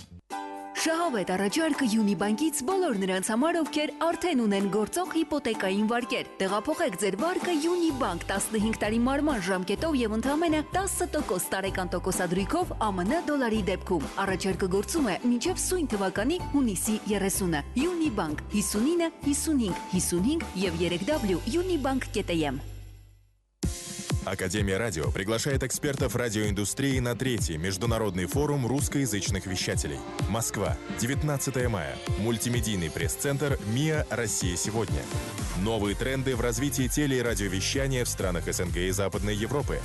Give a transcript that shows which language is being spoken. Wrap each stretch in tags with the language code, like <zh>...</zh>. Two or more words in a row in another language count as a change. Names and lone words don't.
<hy>Շահավետ առաջարկը Յունիբանկից բոլոր նրանց համար, ովքեր արդեն ունեն գործող հիպոթեկային վարկեր։ Տեղափոխեք ձեր վարկը Յունիբանկ 15 տարի մարման ժամկետով եւ ընդամենը 10% տարեկան տոկոսադրույքով ԱՄՆ դոլարի դեպքում։ Առաջարկը գործում է մինչև սույն թվականի հունիսի 30-ը։ Յունիբանկ 59 55 55 եւ 3W unibank.am</hy> <ru>Академия радио приглашает экспертов радиоиндустрии на 3-й международный форум русскоязычных вещателей. Москва, 19 мая. Мультимедийный пресс-центр МИА «Россия сегодня». Новые тренды в развитии теле- и радиовещания в странах СНГ и Западной Европы.</ru>